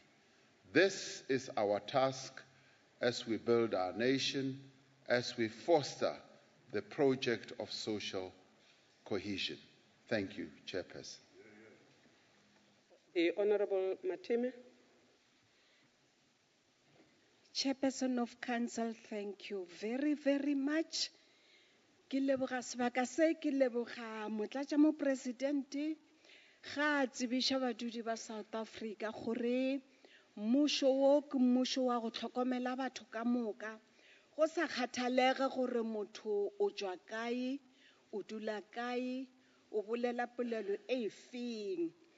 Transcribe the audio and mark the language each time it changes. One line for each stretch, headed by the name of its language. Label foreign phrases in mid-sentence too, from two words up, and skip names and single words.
English: This is our task as we build our nation, as we foster the project of social cohesion. Thank you, Chairperson. The Honourable Matime. Chairperson of Council, thank you very, very much.
Northern Sotho: Ke leboga sebaka se, ke leboga Motlatšamopresidente ga a tsebiša badudi ba South Africa gore mmušo wo ke mmušo wa go hlokomela batho ka moka, go sa kgathalege gore motho o tšwa kae, o dula kae, o bolela polelo e feng.